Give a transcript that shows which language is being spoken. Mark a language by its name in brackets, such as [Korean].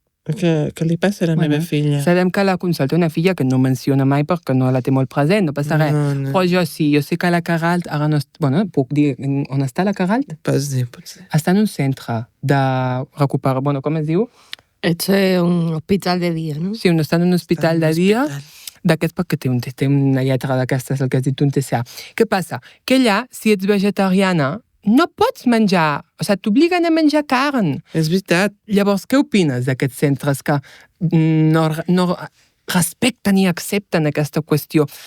[Catalan] Què li passa a la meva filla? Sabem que la Consol té una filla que no menciona mai perquè no la té molt present, no passa res. No. Però jo sí, jo sé que la Caralt, ara no... Bueno, puc dir on està la Caralt? Pots dir, potser. Està en un centre de recuperar... Bueno, com es diu? [Spanish] Esto es un hospital de día, ¿no? [Catalan] Sí, està en un hospital de dia, d'aquest perquè té una lletra d'aquestes, el que has dit un TCA. Què passa? Que allà, si ets vegetariana, no pots menjar, o sigui, t'obliguen a menjar carn. És veritat. Llavors, què opines d'aquests centres que no respecten i accepten aquesta qüestió?